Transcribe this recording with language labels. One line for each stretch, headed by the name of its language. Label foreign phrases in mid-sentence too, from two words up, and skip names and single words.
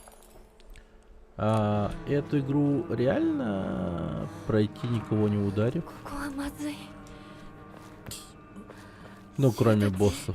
Russian: Эту игру реально пройти, никого не ударив?
Japanese: ここはまずい。
Russian: Ну, кроме боссов.